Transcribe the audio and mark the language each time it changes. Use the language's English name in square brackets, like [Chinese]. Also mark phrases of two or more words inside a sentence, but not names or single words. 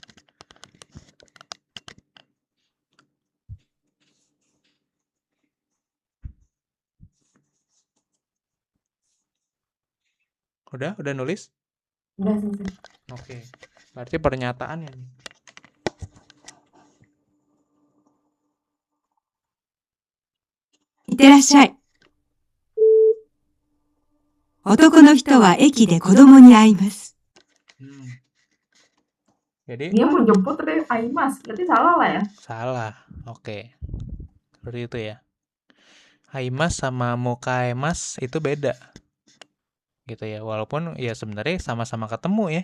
[Indonesian] Udah nulis? Udah selesai. Oke. Berarti pernyataannya nih. [Japanese] いってらっしゃい。男の人は駅で子供に会います。 [Indonesian] Jadi Dia mau jemput tapi aimas, berarti salah lah ya. salah. Oke. Seperti itu ya. Aimas sama mukaemas itu beda. Gitu ya. Walaupun ya sebenarnya sama-sama ketemu ya.